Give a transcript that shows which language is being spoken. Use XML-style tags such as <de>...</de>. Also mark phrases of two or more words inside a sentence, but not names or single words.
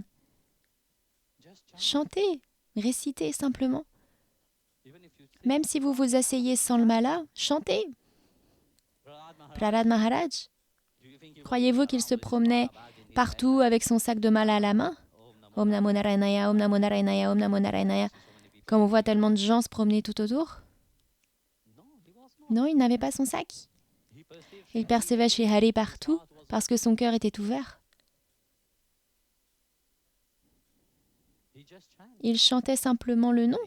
<fr>Chantez, récitez simplement. Même si vous vous asseyez sans le mala, chantez. Prahlad Maharaj, croyez-vous qu'il se promenait partout avec son sac de mala à la main?</fr> <sa>Om Namo Narayanaya, Om Namo Narayanaya, Om Namo Narayanaya.</sa> <fr>Comme on voit tellement de gens se promener tout autour? Non, il n'avait pas son sac. Il percevait Shri Hari partout parce que son cœur était ouvert. Il chantait simplement le nom.</fr>